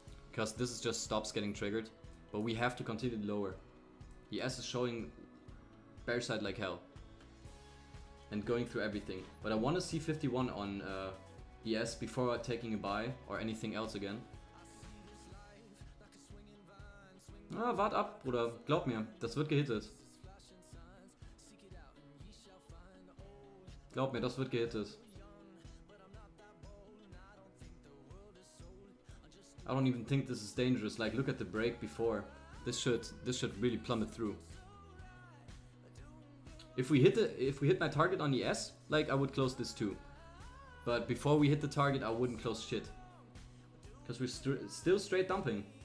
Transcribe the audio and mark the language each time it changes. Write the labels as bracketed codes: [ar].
[en] Because this is just stops getting triggered. But we have to continue lower. ES is showing bear side like hell. And going through everything. But I want to see 51 on ES before taking a buy or anything else again. [de] Ah, wart ab, Bruder. Glaub mir, das wird gehittet. Glaub mir, das wird gehittet. [en] I don't even think this is dangerous. Like, look at the break before. This should really plummet through. If we hit my target on ES, like, I would close this too. But before we hit the target, I wouldn't close shit. Because we're still straight dumping.